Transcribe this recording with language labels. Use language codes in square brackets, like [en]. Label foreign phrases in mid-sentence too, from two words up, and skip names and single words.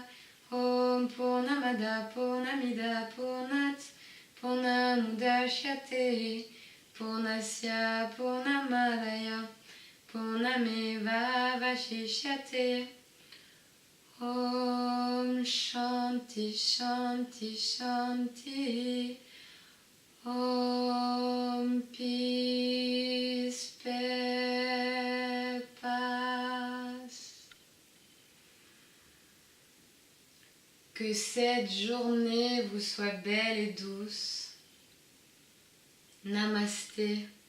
[sa] ओं पूर्णमद पूर्णमिद पूर्णात् पूर्णमुदश्यते पूर्णस्य पूर्णमदय पूर्णमेव वशिष्यते. ओं शान्ति शान्ति शान्ति. [fr] Om Peace, paix, passe. Que cette journée vous soit belle et douce. Namasté.